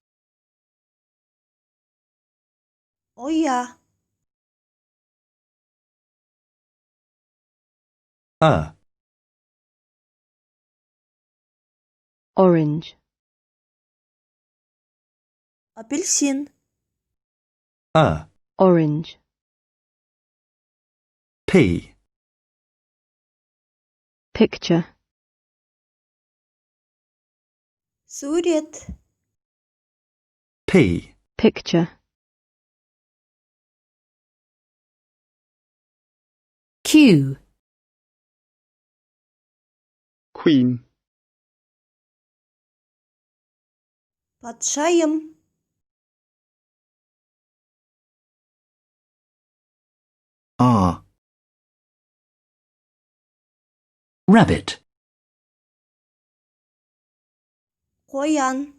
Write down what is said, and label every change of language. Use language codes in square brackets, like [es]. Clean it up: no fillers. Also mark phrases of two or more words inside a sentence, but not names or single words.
[kk] ұя, [en] orange, [kk] апельсин, [en] orange, P, picture, [kk] сурет, [en] P, picture, Q. queen, [kk] патшайым, [en] R, Rabbit. [kk] қоян,